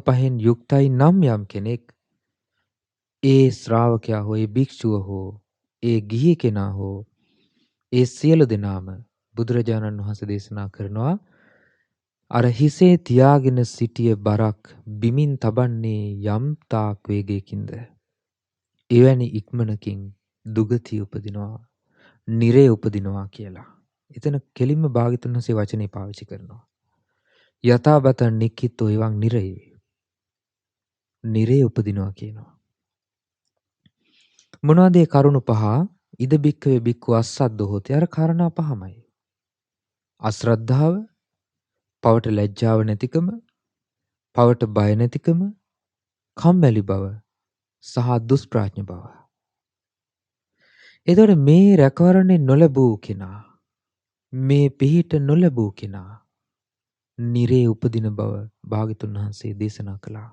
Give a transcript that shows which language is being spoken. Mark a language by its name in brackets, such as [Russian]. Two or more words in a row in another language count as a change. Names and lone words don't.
[Sinhala] පහෙන් යුක්තයි නම් යම් කෙනෙක් ඒ ශ්‍රාවකයා හෝ ඒ භික්ෂුව හෝ ඒ ගිහි කෙනා හෝ ඒ සියලු දෙනාම බුදුරජාණන් වහන්සේ දේශනා කරනවා අර හිසේ තියාගෙන සිටිය බරක් බිමින් තබන්නේ යම් තාක් වේගයකින්ද එවැනි ඉක්මනකින් දුගතිය උපදිනවා නිරේ උපදිනවා කියලා. එතන කෙලින්ම භාග්‍යතුන් වහන්සේ වචනේ පාවිච්චි කරනවා. [Pali] යථාබත නික්ඛිතෝ එවං නිරේ. [Sinhala] නිරේ උපදිනවා කියනවා. මොනවද ඒ කරුණු පහ? [Pali] ඉද බික්කවේ බික්කු අස්සද්දෝ හොති. [Sinhala] අර කාරණා පහමයි. අශ්‍රද්ධාව, පවට ලැජ්ජාව නැතිකම, පවට බය නැතිකම, කම්මැලි බව සහ දුෂ්ප්‍රඥ බව. එතකොට මේ රැකවරණේ නොලැබූ කෙනා, මේ පිහිට නොලැබූ කෙනා නිරේ උපදින බව භාග්‍යතුන් වහන්සේ දේශනා කළා.